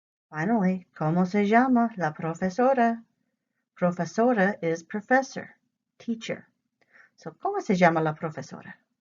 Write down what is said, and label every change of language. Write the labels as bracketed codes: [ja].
[es] Finally, ¿cómo se llama la profesora? [en] Profesora is professor, teacher. [es] So, ¿cómo se llama la profesora?